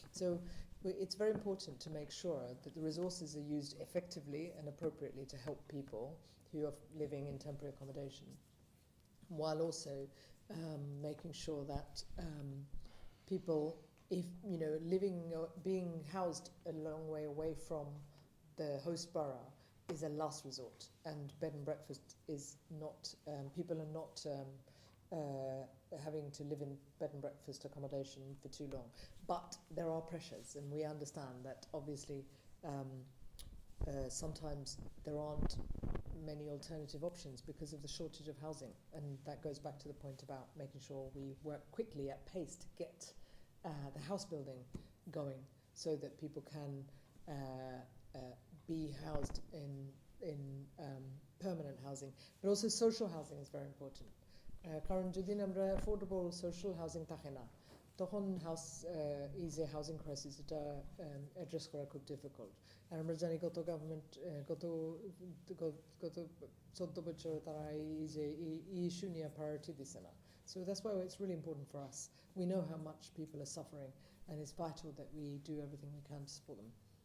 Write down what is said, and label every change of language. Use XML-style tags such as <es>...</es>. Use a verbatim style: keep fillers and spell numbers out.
<en>So it's very important to make sure that the resources are used effectively and appropriately to help people who are living in temporary accommodation, while also um, making sure that um, people, if you know, living or being housed a long way away from the host borough is a last resort, and bed and breakfast is not. Um, people are not um, uh, having to live in bed and breakfast accommodation for too long. But there are pressures, and we understand that obviously um, uh, sometimes there aren't many alternative options because of the shortage of housing. And that goes back to the point about making sure we work quickly at pace to get uh, the house building going so that people can uh, uh, be housed in in um, permanent housing. But also social housing is very important.</en> <bn>কারণ যদি আমরা affordable social housing থাকে না তখন house এই যে housing crisis এটা address করা খুব ডিফিকাল্ট। আর আমরা জানি গত গভর্নমেন্ট গত গত চোদ্দ বছরে তারা এই যে এই ইস্যু নিয়ে প্রায়োরিটি দিছে না।</bn> <en>So that's why it's really important for us. We know how much people are suffering and it's vital that we do everything we can to support them.</en>